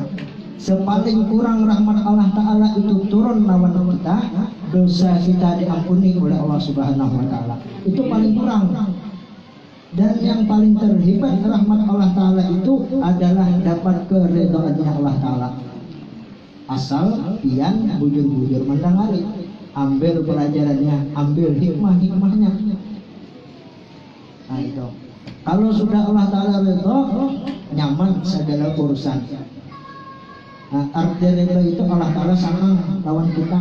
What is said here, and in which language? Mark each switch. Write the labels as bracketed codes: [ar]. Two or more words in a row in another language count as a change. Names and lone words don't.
[id] Sepaling kurang rahmat Allah Ta'ala itu turun lawan kita, dosa kita diampuni oleh Allah Subhanahu wa Ta'ala. Itu paling kurang. Dan yang paling terhebat rahmat Allah Ta'ala itu adalah dapat keridhaannya Allah Ta'ala. [bjn] Asal pian bujur-bujur mendengari, ambil pelajarannya, ambil hikmahnya. Nah itu. Kalau sudah Allah Ta'ala ridha, nyaman segala urusan. Nah, arti ridha itu Allah Ta'ala senang lawan kita.